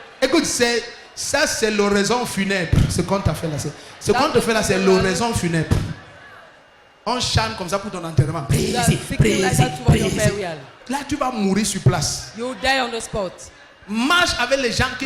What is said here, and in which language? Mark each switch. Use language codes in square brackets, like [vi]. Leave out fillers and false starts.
[fr] Écoute, ça c'est l'oraison funèbre. Ce qu'on t'a fait là, ce qu'on te fait là, c'est l'oraison funèbre. On chante comme ça pour ton enterrement. [en] You are singing like that for your burial. [fr] Là, tu vas mourir sur place. [en] You will die on the spot. [fr] Marche avec les gens qui